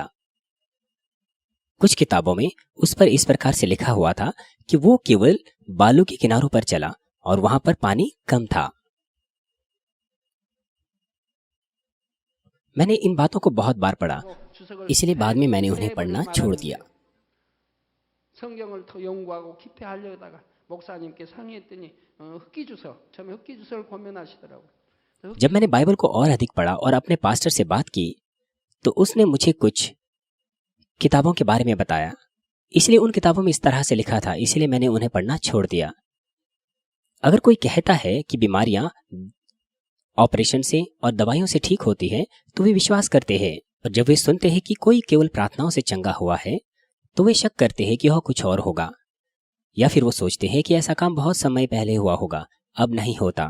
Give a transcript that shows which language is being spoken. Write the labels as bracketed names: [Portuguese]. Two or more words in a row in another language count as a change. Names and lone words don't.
[Hindi] कुछ किताबों में उस पर इस प्रकार से लिखा हुआ था कि वो केवल बालू के किनारों पर चला और वहां पर पानी कम था। मैंने इन बातों को बहुत बार पढ़ा, इसलिए बाद में मैंने उन्हें पढ़ना छोड़ दिया। [Korean] 성경을 더 연구하고 깊이 하려다가 목사님께 상의했더니 흑기주서 처음에 흑기주서를 권면하시더라고요. [Hindi] जब मैंने बाइबल को और अधिक पढ़ा और अपने पास्टर से बात की तो उसने मुझे कुछ किताबों के बारे में बताया। इसलिए उन किताबों में इस तरह से लिखा था, इसलिए मैंने उन्हें पढ़ना छोड़ दिया। अगर कोई कहता है कि बीमारियां ऑपरेशन से और दवाइयों से ठीक होती हैं तो वे विश्वास करते हैं, और जब वे सुनते हैं कि कोई केवल प्रार्थनाओं से चंगा हुआ है तो वे शक करते हैं कि वह कुछ और होगा, या फिर वो सोचते हैं कि ऐसा काम बहुत समय पहले हुआ होगा, अब नहीं होता।